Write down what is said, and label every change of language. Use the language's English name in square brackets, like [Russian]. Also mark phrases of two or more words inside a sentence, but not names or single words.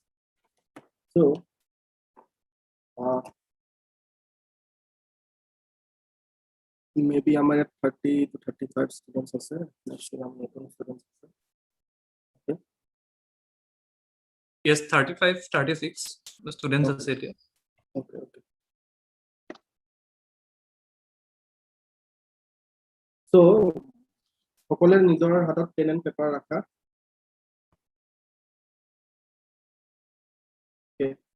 [English] So, maybe हमारे 30 to 35 students are there. Next year, हम 18 students are there. Yes, 35, 36 the students are set here. Okay. So, [Assamese] সকলেৰ নিজৰ হাতত [English] pen and paper [Assamese] ৰাখা। [English] Okay.